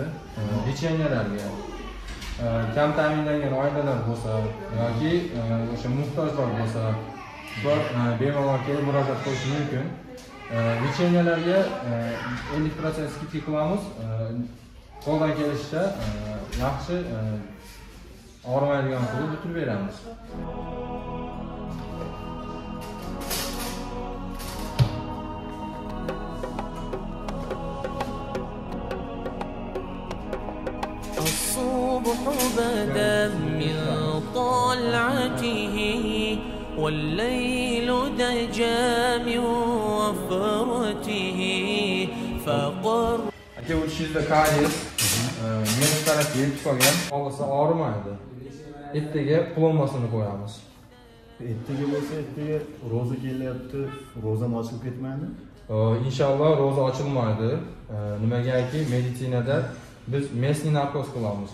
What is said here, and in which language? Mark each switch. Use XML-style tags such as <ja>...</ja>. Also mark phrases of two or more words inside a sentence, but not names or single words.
<uz>Lecheniyalarga kam ta'minlangan oilalar bo'lsa yoki o'sha muhtojlar bo'lsa, ular bemalol kelib murojaat qilishi mumkin. Lecheniyalarga 50% skidka qilamiz. Qo'ldan kelishicha yaxshi og'rimaydigan qilib bitirib beramiz.</uz> <ar>الصبح بدا من طلعته والليل دجى من وفرته فقر</ar> <uz>Aka o'tishingizda karies, men tarafga yetib qolgan, olsa og'rimaydi. Ertaga plombasini qo'yamiz. Ertaga bo'lsa, ertaga ro'za kelyapti, ro'zam ochilib ketmaydi? Inshaalloh ro'za ochilmaydi. Nimagaki meditsinada biz mesni narkoz qilamiz.</uz>